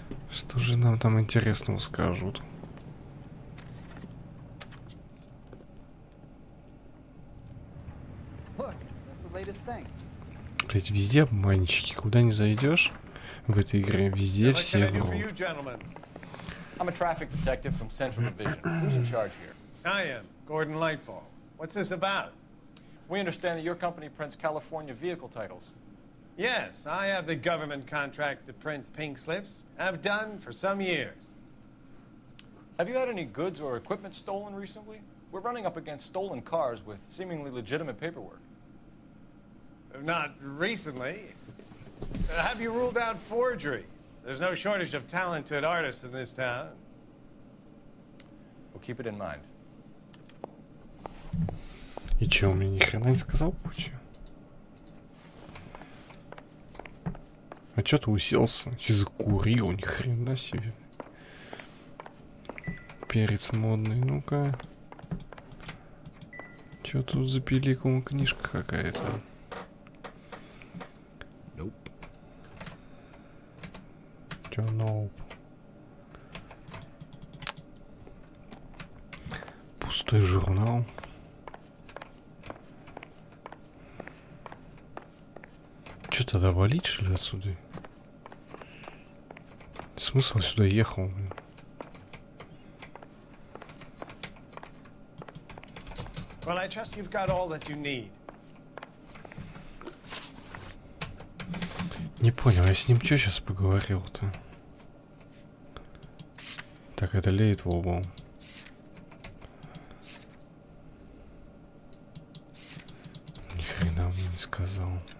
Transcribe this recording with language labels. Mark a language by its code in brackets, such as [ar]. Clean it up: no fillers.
[ru] Что же нам там интересного скажут? Блять, везде обманщики. Куда не зайдешь в этой игре, везде все врут. [en] I'm a traffic detective from Central Division. Who's in charge here? I am, Gordon Lightfall. What's this about? We understand that your company prints California vehicle titles. Yes, I have the government contract to print pink slips. I've done for some years. Have you had any goods or equipment stolen recently? We're running up against stolen cars with seemingly legitimate paperwork. Not recently. Have you ruled out forgery? There's no shortage of talented artists in this town. We'll keep it in mind. [ru] И чё, он мне ни хрена не сказал, почему? А чё ты уселся? Че закурил? Ни хрена себе. Перец модный, ну-ка. Чё тут за пиликом книжка какая-то? [en] Nope. [ru] Чё, [en] nope? [ru] Пустой журнал. Что тогда валить, что ли, отсюда? Смысл сюда ехал, блин. [en] Well, I trust you've got all that you need. [ru] Не понял, я с ним что сейчас поговорил-то? Так, это Лейтвол был. Ни хрена мне не сказал.